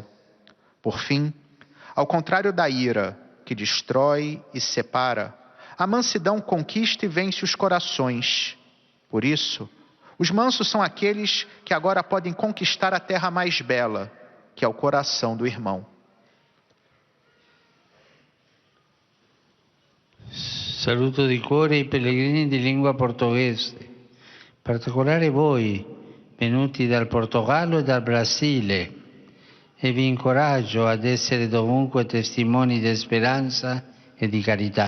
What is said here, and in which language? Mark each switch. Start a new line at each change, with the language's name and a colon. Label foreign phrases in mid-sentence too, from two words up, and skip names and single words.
Portuguese: Por fim, ao contrário da ira, que destrói e separa, a mansidão conquista e vence os corações. Por isso, os mansos são aqueles que agora podem conquistar a terra mais bela, que é o coração do irmão.
Italian: Saluto di cuore i pellegrini di lingua portoghese, in particolare voi, venuti dal Portogallo e dal Brasile, e vi incoraggio ad essere dovunque testimoni di speranza e di carità.